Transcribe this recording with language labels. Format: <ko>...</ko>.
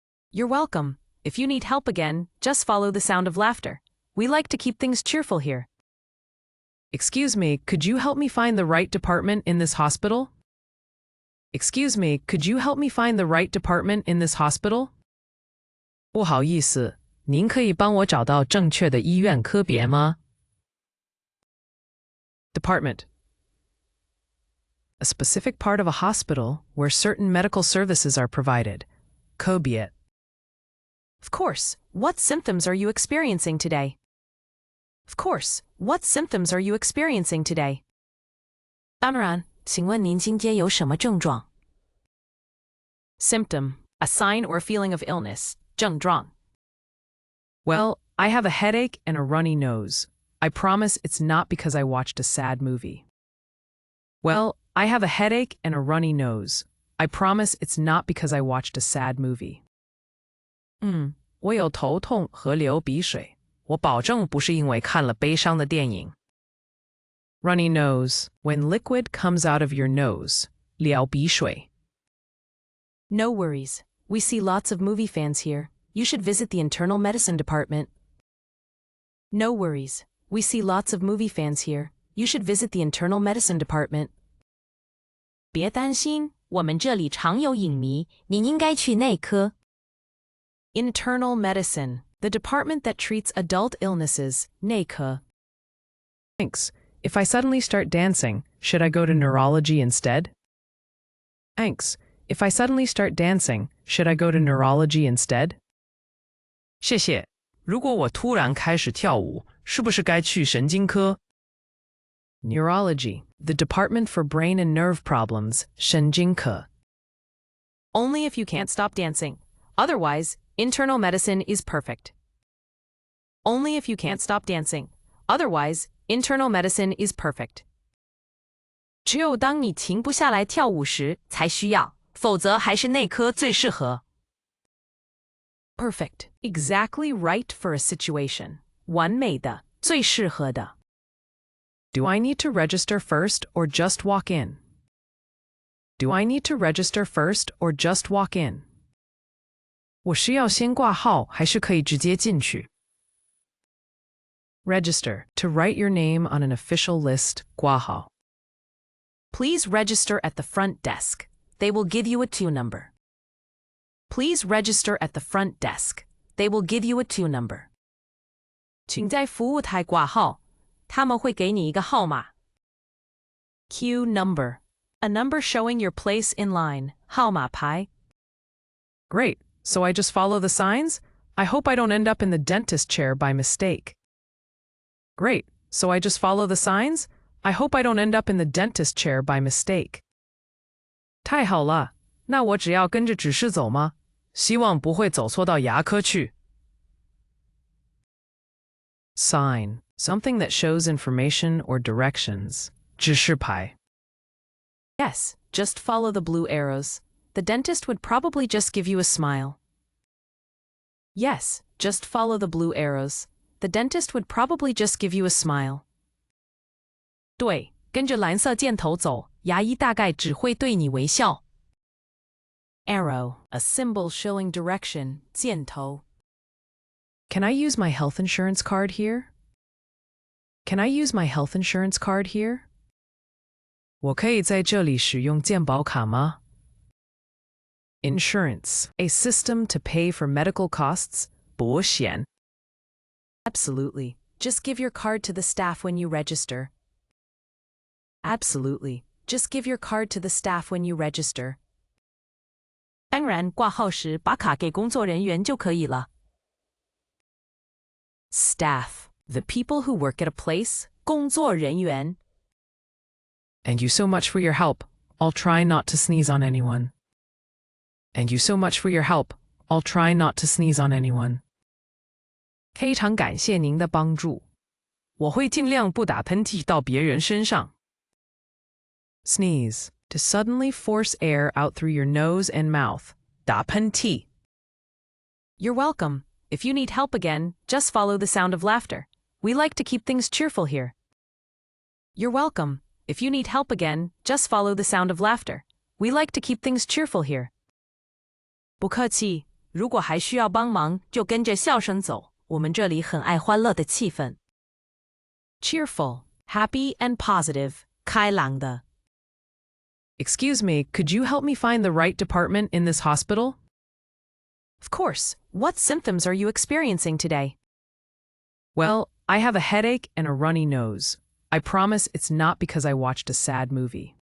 <en>You're welcome. If you need help again, just follow the sound of laughter. We like to keep things cheerful here. Excuse me, could you help me find the right department in this hospital? Excuse me, could you help me find the right department in this hospital?</en> <zh>不好意思，您可以帮我找到正确的医院科别吗?</zh> <en>Department. A specific part of a hospital where certain medical services are provided.</en> <zh>科别.</zh> <en>Of course. What symptoms are you experiencing today? Of course. What symptoms are you experiencing today?</en> <zh>当然，请问您今天有什么症状?</zh> <en>Symptom, a sign or feeling of illness.</en> <zh>症状.</zh> <en>Well, I have a headache and a runny nose. I promise it's not because I watched a sad movie. Well, I have a headache and a runny nose. I promise it's not because I watched a sad movie.</en> <zh>我有头痛和流鼻水。我保证不是因为看了悲伤的电影。</zh> <en>Runny nose, when liquid comes out of your nose.</en> <zh>流鼻水.</zh> <en>No worries. We see lots of movie fans here. You should visit the internal medicine department. No worries. We see lots of movie fans here. You should visit the internal medicine department.</en> <zh>别担心，我们这里常有影迷，您应该去内科。</zh> <en>Internal medicine, the department that treats adult illnesses, 内科. Thanks. If I suddenly start dancing, should I go to neurology instead? Thanks. If I suddenly start dancing, should I go to neurology instead?</en> <zh>谢谢。如果我突然开始跳舞，是不是该去神经科?</zh> <en>Neurology, the department for brain and nerve problems, 神经科. Only if you can't stop dancing. Otherwise, internal medicine is perfect. Only if you can't stop dancing. Otherwise, internal medicine is perfect.</en> <zh>只有当你停不下来跳舞时才需要，否则还是内科最适合。</zh> <en>Perfect. Exactly right for a situation.</en> <zh>完美的，最适合的。</zh> <en>Do I need to register first or just walk in? Do I need to register first or just walk in?</en> <zh>我需要先挂号还是可以直接进去?</zh> <en>Register, to write your name on an official list, 挂号. Please register at the front desk. They will give you a 2 number. Please register at the front desk. They will give you a 2 number.</en> <zh>请在服务台挂号，他们会给你一个号码。</zh> <en>Queue number, a number showing your place in line, 号码牌。 Great. So I just follow the signs? I hope I don't end up in the dentist chair by mistake. Great. So I just follow the signs? I hope I don't end up in the dentist chair by mistake.</en> <zh>太好了，那我只要跟着指示走吗？希望不会走错到牙科去。</zh> <en>Sign, something that shows information or directions.</en> <zh>指示牌。</zh> <en>Yes, just follow the blue arrows. The dentist would probably just give you a smile. Yes, just follow the blue arrows. The dentist would probably just give you a smile.</en> <zh>对，跟着蓝色箭头走，牙医大概只会对你微笑。</zh> <en>Arrow, a symbol showing direction, 箭头。 Can I use my health insurance card here? Can I use my health insurance card here?</en> <zh>我可以在这里使用健保卡吗？</zh> <en>Insurance, a system to pay for medical costs, 保险。 Absolutely. Just give your card to the staff when you register. Absolutely. Just give your card to the staff when you register.</en> <zh>当然，挂号时把卡给工作人员就可以了。</zh> <en>Staff, the people who work at a place, 工作人员。 And you so much for your help. I'll try not to sneeze on anyone. And you so much for your help. I'll try not to sneeze on anyone.</en> <zh>非常感谢您的帮助。我会尽量不打喷嚏到别人身上。</zh> <en>Sneeze, to suddenly force air out through your nose and mouth.</en> <zh>打喷嚏。</zh> <en>You're welcome. If you need help again, just follow the sound of laughter. We like to keep things cheerful here. You're welcome. If you need help again, just follow the sound of laughter. We like to keep things cheerful here.</en> <zh>不客气，如果还需要帮忙，就跟着笑声走。我们这里很爱欢乐的气氛。</zh> <en>Cheerful, happy and positive, 开朗的。 Excuse me, could you help me find the right department in this hospital? Of course. What symptoms are you experiencing today? Well, I have a headache and a runny nose. I promise it's not because I watched a sad movie.</en>